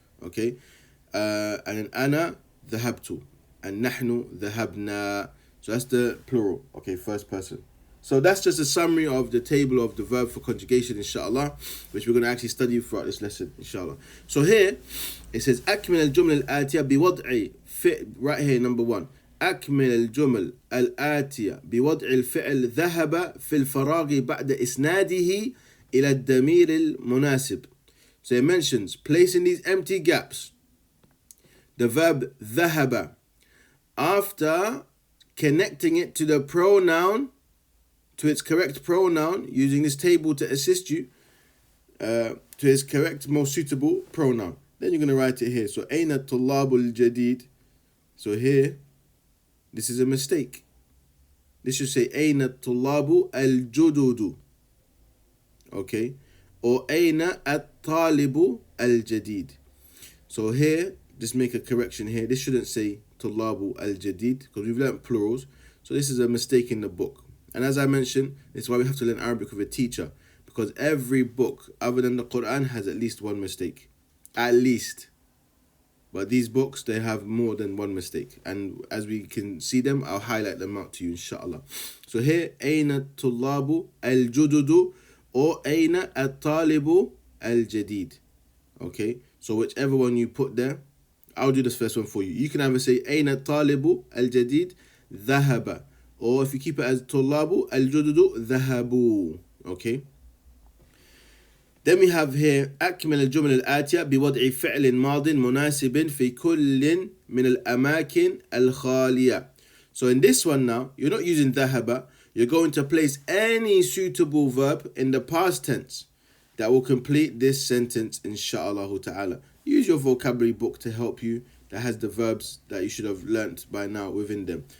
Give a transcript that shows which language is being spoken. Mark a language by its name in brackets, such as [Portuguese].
[English] Okay, and then [Arabic] ana, dhahabtu, [English] and [Arabic] nahnu, dhahabna. [English] So that's the plural. Okay, first person. So that's just a summary of the table of the verb for conjugation, inshallah, which we're going to actually study throughout this lesson, inshallah. So here, it says, [Arabic] أكمل الجمل الآتية بوضع فعل, [English] right here, number 1. [Arabic] أكمل الجمل الآتية بوضع الفعل ذهب في الفراغ بعد إسناده إلى الضمير المناسب. [English] So it mentions placing these empty gaps, the verb ذهب, after connecting it to the pronoun, to its correct pronoun, using this table to assist you to its correct, most suitable pronoun. Then you're going to write it here. [Arabic] So, أين الطلاب الجديد? [English] So here, this is a mistake. This should say [Arabic] أين الطلاب الجدد. [English] Okay? [Arabic] Or أين الطالب الجديد. [English] So here, just make a correction here. This shouldn't say [Arabic] طلاب الجديد, [English] because we've learned plurals. So this is a mistake in the book. And as I mentioned, this is why we have to learn Arabic with a teacher, because every book other than the Quran has at least one mistake. At least. But these books, they have more than one mistake. And as we can see them, I'll highlight them out to you, inshallah. So here, [Arabic] أين الطلاب الجدد or أين الطالب الجديد. [English] Okay, so whichever one you put there, I'll do this first one for you. You can either say [Arabic] أين الطالب الجديد ذهب, [English] or if you keep it as [Arabic] طلاب الجدد ذهبوا. [English] Okay. Then we have here [Arabic] أكمل الجمل الآتية بوضع فعل ماض مناسب في كل من الأماكن الخالية. [English] So in this one now, you're not using ذهب. You're going to place any suitable verb in the past tense that will complete this sentence, inshaAllah ta'ala. Use your vocabulary book to help you, that has the verbs that you should have learnt by now within them.